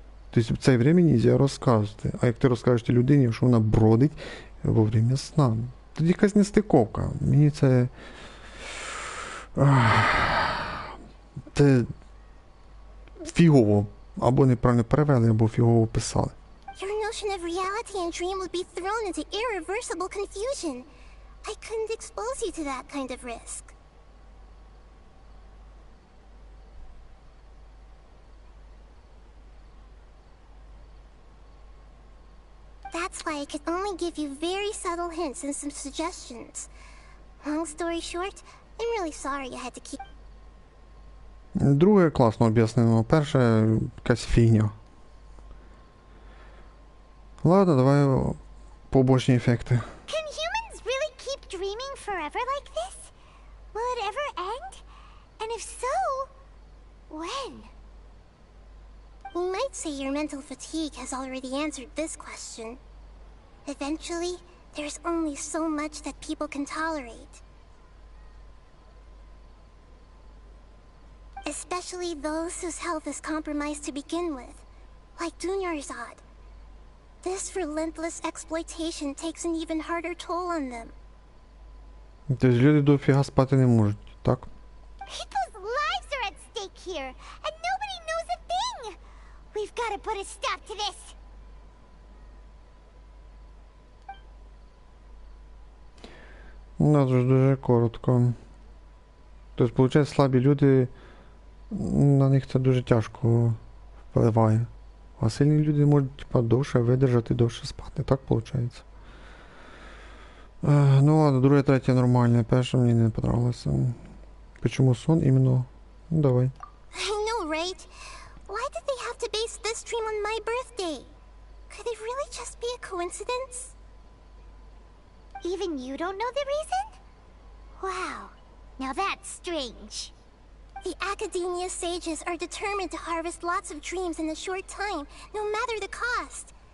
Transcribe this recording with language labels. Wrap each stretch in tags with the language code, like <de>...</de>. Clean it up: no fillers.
<uk>Тобто в це время нельзя розказувати. А як ти розкажеш людині, що вона бродить во время сна, тоді якась нестиковка. Мені це... Це фігово. Або неправильно перевели, або фігово писали.</uk> <en>your notion of reality and dream would be thrown into irreversible confusion. I couldn't expose you to that kind of risk. That's why I could only give you very subtle hints and some suggestions. Long story short, I'm really sorry you had to keep...</en> <uk>Друге класно об'яснено, перше якась фігня. Ладно, давай побочні ефекти.</uk> <en>Can humans really keep dreaming forever like this? Will it ever end? And if so, when? You might say your mental fatigue has already answered this question. Eventually, there's only so much that people can tolerate. Especially those whose health is compromised to begin with, like Dunyarzad. This relentless exploitation takes an even harder toll on them.</en> <uk>Тобто люди дофіга спати не можуть, так?</uk> <en>People's lives are at stake here, and nobody knows a thing! We've got to put a stop to this!</en> <uk>У нас ж дуже коротко. Тобто, виходить, слабі люди, на них це дуже тяжко впливає. А сильні люди можуть, типа, довше видержати, довше спати, так виходить? Ну ладно, друге, третє нормальне, перше мені не понравилося. Почему сон іменно? Ну давай.</uk> <en>I know, right? Why did they have to base this dream on my birthday? Could it really just be a coincidence? Even you don't know the reason? Wow, now that's strange. The Academia sages are determined to harvest lots of dreams in a short time, no matter the cost.</en>